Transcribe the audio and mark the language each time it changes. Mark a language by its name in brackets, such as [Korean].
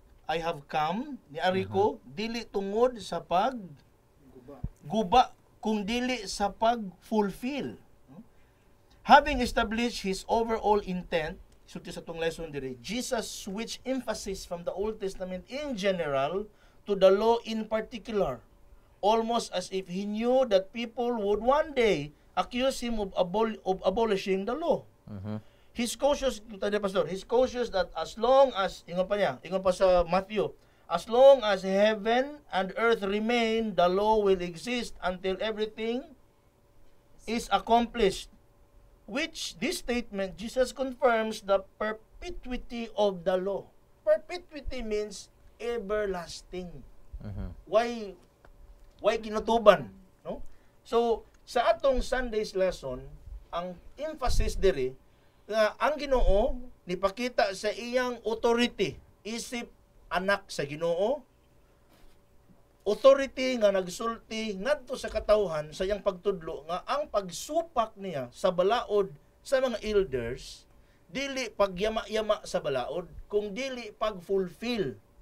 [English] I have come [Cebuano] ni ariko dili tungod sa guba kung dili sa pag-fulfill. [English] Having established his overall intent, [Cebuano] sulti sa tong lesson diri, [English] Jesus switched emphasis from the Old Testament in general to the law in particular, almost as if he knew that people would one day accuse him of abolishing the law. He's cautious, he's cautious that as long as, [Cebuano] ingon pa sa [English] Matthew, as long as heaven and earth remain, the law will exist until everything is accomplished. Which, this statement, Jesus confirms the perpetuity of the law. Perpetuity means everlasting. Why kinutuban? No? [Cebuano] So, sa atong Sunday's lesson, ang emphasis diri, nga ang Ginoo nipakita sa iyang authority isip anak sa Ginoo, authority nga nagsulti ngadto sa katawhan sa iyang pagtudlo nga ang pagsupak niya sa balaod sa mga elders dili pagyama-yama sa balaod kung dili pag-fulfill.